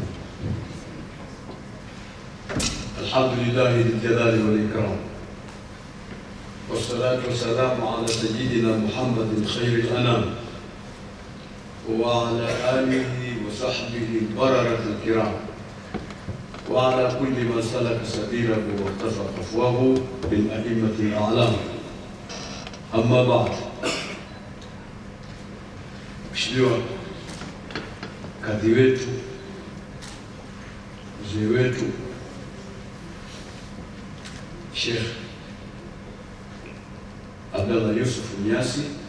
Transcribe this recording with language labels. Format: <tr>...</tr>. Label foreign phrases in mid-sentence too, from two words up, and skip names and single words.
<ar>الحمد لله ذي الجلال والإكرام، والصلاة والسلام على سيدنا محمد خير الأنام وعلى آله وصحبه البررة الكرام، وعلى كل من سلك سبيله واقتفى خطوه بالأئمة الأعلام. أما بعد،</ar> <sw>Mheshimiwa kadhi wetu, mzee wetu Sheikh Abdallah Yusuf Mnyasi,</sw>